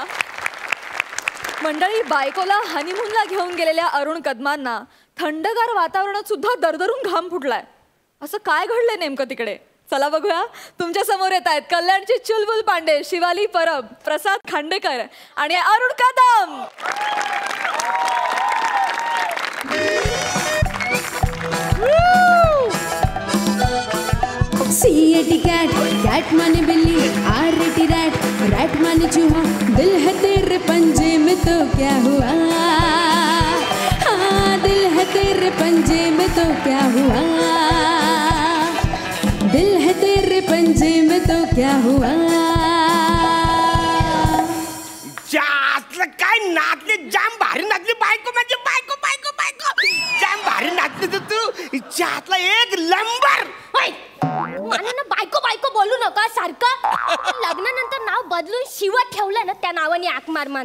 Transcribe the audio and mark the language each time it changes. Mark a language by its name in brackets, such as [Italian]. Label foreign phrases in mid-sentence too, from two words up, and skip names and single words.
[Marathi] मंडळी, बायकोला हनीमूनला घेऊन गेलेल्या अरुण कदमांना थंडगार वातावरणात सुद्धा दरदरून घाम फुटलाय. असं काय घडलंय नेमकं तिकडे? चला बघूया. तुमच्या समोर येत आहेत कल्याणची चुलबुल पांडे, शिवाली परब, प्रसाद खांडेकर आणि अरुण कदम. [English] C-A-T cat, cat [Hindi] माने बिल्ली, [English] R-A-T rat, rat [Hindi] माने चूहा, दिल है तेरे पंजे में तो क्या हुआ, हाँ दिल है तेरे पंजे में तो क्या हुआ, दिल है तेरे पंजे में तो क्या हुआ. [Marathi] जास्त काय नाचले, जाम भारी नाचली बायको, म्हणजे बायको बायको बायको जाम भारी नाचली तर तू. जातला एक नंबर. मला ना बायको बायको बोलू नका सारखं. लग्नानंतर नाव बदलून शिव ठेवलं ना, त्या नावाने आक मार म्हणा.